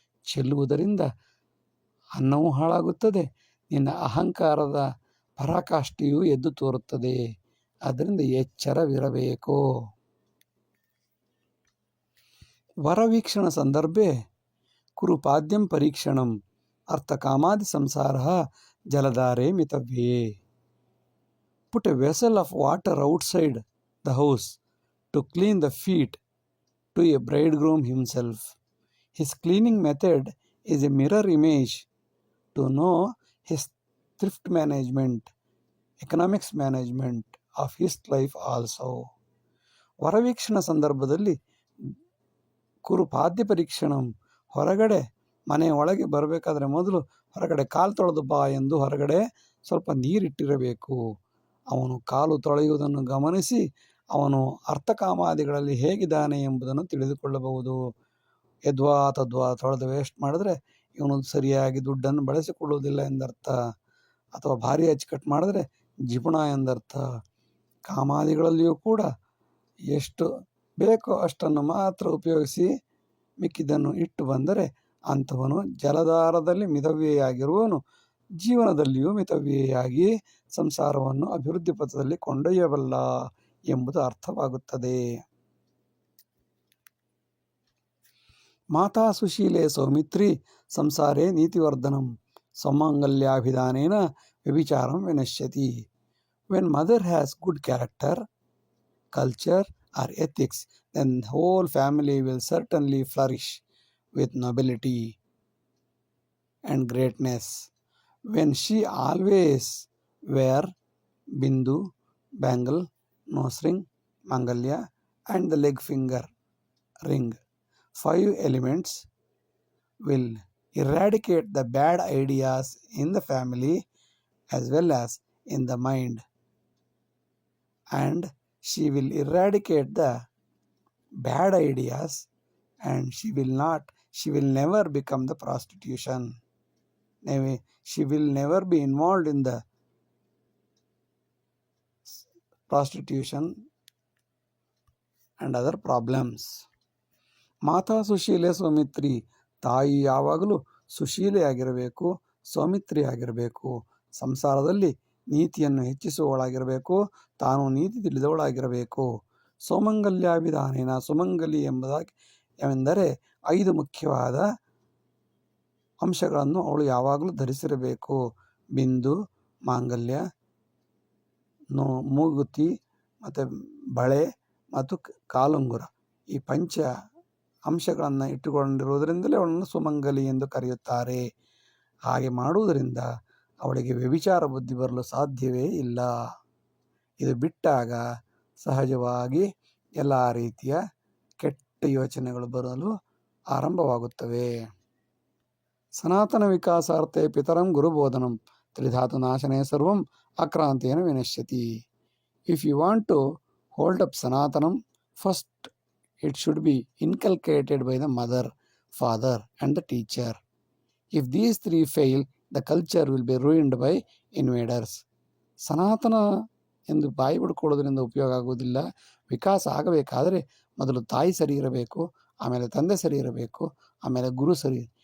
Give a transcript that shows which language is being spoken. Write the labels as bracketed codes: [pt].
[kn] ಚೆಲ್ಲುವುದರಿಂದ ಅನ್ನವೂ ಹಾಳಾಗುತ್ತದೆ, ನಿನ್ನ ಅಹಂಕಾರದ ಪರಾಕಾಷ್ಠೆಯೂ ಎದ್ದು ತೋರುತ್ತದೆ. ಆದ್ದರಿಂದ ಎಚ್ಚರವಿರಬೇಕು. [sa] ವರವೀಕ್ಷಣ ಸಂದರ್ಭೆ ಕುರುಪಾದ್ಯಂ ಪರೀಕ್ಷಣಂ ಅರ್ಥಕಾಮಾದಿ ಸಂಸಾರ ಜಲಧಾರೆ ಮಿತವ್ಯೇ. [en] Put a vessel of water outside the house to clean the feet to a bridegroom himself. His cleaning method is a mirror image to know his thrift management, economics management of his life also. [kn] ವರವೀಕ್ಷಣ ಸಂದರ್ಭದಲ್ಲಿ [sa] ಕುರುಪಾದ್ಯ ಪರೀಕ್ಷಣಂ, [kn] ಹೊರಗಡೆ ಮನೆ ಒಳಗೆ ಬರಬೇಕಾದ್ರೆ ಮೊದಲು ಹೊರಗಡೆ ಕಾಲು ತೊಳೆದು ಬಾ ಎಂದು ಹೊರಗಡೆ ಸ್ವಲ್ಪ ನೀರಿಟ್ಟಿರಬೇಕು. ಅವನು ಕಾಲು ತೊಳೆಯುವುದನ್ನು ಗಮನಿಸಿ ಅವನು ಅರ್ಥಕಾಮಾದಿಗಳಲ್ಲಿ ಹೇಗಿದ್ದಾನೆ ಎಂಬುದನ್ನು ತಿಳಿದುಕೊಳ್ಳಬಹುದು. ಯದ್ವಾ ತದ್ವಾ ತೊಳೆದು ವೇಸ್ಟ್ ಮಾಡಿದ್ರೆ ಇವನು ಸರಿಯಾಗಿ ದುಡ್ಡನ್ನು ಬಳಸಿಕೊಳ್ಳುವುದಿಲ್ಲ ಎಂದರ್ಥ, ಅಥವಾ ಭಾರಿ ಅಚ್ಚುಕಟ್ಟು ಮಾಡಿದ್ರೆ ಜಿಪುಣ ಎಂದರ್ಥ. ಕಾಮಾದಿಗಳಲ್ಲಿಯೂ ಕೂಡ ಎಷ್ಟು ಬೇಕೋ ಅಷ್ಟನ್ನು ಮಾತ್ರ ಉಪಯೋಗಿಸಿ ಮಿಕ್ಕಿದ್ದನ್ನು ಇಟ್ಟು ಬಂದರೆ ಅಂಥವನು ಜಲಧಾರದಲ್ಲಿ ಮಿತವ್ಯಯಾಗಿರುವವನು ಜೀವನದಲ್ಲಿಯೂ ಮಿತವ್ಯಯಾಗಿ ಸಂಸಾರವನ್ನು ಅಭಿವೃದ್ಧಿ ಪಥದಲ್ಲಿ ಕೊಂಡೊಯ್ಯಬಲ್ಲ ಎಂಬುದು ಅರ್ಥವಾಗುತ್ತದೆ. [sa] ಮಾತಾ ಸುಶೀಲೆ Saumitri ಸಂಸಾರೇ ನೀತಿವರ್ಧನಂ ಸೌಮಂಗಲ್ಯಾಭಿಧಾನೇನ ವ್ಯಭಿಚಾರಂ ವಿನಶ್ಯತಿ. [en] When mother has good character, culture or ethics, then the whole family will certainly flourish with nobility and greatness. When she always where Bindu, bangle, nose ring, Mangalya, and the leg finger ring. 5 elements will eradicate the bad ideas in the family as well as in the mind, and she will eradicate the bad ideas, and she will never become the prostitution. She will never be involved in the prostitution and other problems. [sa] ಮಾತಾ ಸುಶೀಲೆ ಸೌಮಿತ್ರಿ, [kn] ತಾಯಿ ಯಾವಾಗಲೂ ಸುಶೀಲೆಯಾಗಿರಬೇಕು, ಸೌಮಿತ್ರಿಯಾಗಿರಬೇಕು, ಸಂಸಾರದಲ್ಲಿ ನೀತಿಯನ್ನು ಹೆಚ್ಚಿಸುವವಳಾಗಿರಬೇಕು, ತಾನು ನೀತಿ ತಿಳಿದವಳಾಗಿರಬೇಕು. ಸೌಮಂಗಲ್ಯಾಭಿಧಾನೇನ, ಸುಮಂಗಲಿ ಎಂದರೆ 5 ಮುಖ್ಯವಾದ ಅಂಶಗಳನ್ನು ಅವಳು ಯಾವಾಗಲೂ ಧರಿಸಿರಬೇಕು. ಬಿಂದು, ಮಾಂಗಲ್ಯ, ಮೂಗುತಿ ಮತ್ತು ಬಳೆ ಮತ್ತು ಕಾಲುಂಗುರ, ಈ ಪಂಚ ಅಂಶಗಳನ್ನು ಇಟ್ಟುಕೊಂಡಿರುವುದರಿಂದಲೇ ಅವಳನ್ನು ಸುಮಂಗಲಿ ಎಂದು ಕರೆಯುತ್ತಾರೆ. ಹಾಗೆ ಮಾಡುವುದರಿಂದ ಅವಳಿಗೆ ವ್ಯಭಿಚಾರ ಬುದ್ಧಿ ಬರಲು ಸಾಧ್ಯವೇ ಇಲ್ಲ. ಇದು ಬಿಟ್ಟಾಗ ಸಹಜವಾಗಿ ಎಲ್ಲ ರೀತಿಯ ಕೆಟ್ಟ ಯೋಚನೆಗಳು ಬರಲು ಆರಂಭವಾಗುತ್ತವೆ. [sa] ಸನಾತನ ವಿಕಾಸಾರ್ಥೆ ಪಿತರಂ ಗುರುಬೋಧನಂ ತ್ರಿಧಾತು ನಾಶನೇ ಸರ್ವಂ ಆಕ್ರಾಂತೇನ ವಿನಶ್ಯತಿ. [en] If you want to hold up ಸನಾತನಂ, first it should be inculcated by the mother, father and the teacher. If these 3 fail, the culture will be ruined by invaders. [kn] ಸನಾತನ ಎಂದು ಬಾಯಿ ಬಿಡ್ಕೊಳ್ಳೋದ್ರಿಂದ ಉಪಯೋಗ ಆಗುವುದಿಲ್ಲ. ವಿಕಾಸ ಆಗಬೇಕಾದರೆ ಮೊದಲು ತಾಯಿ ಸರಿ ಇರಬೇಕು, ಆಮೇಲೆ ತಂದೆ ಸರಿ ಇರಬೇಕು, ಆಮೇಲೆ ಗುರು ಸರಿ.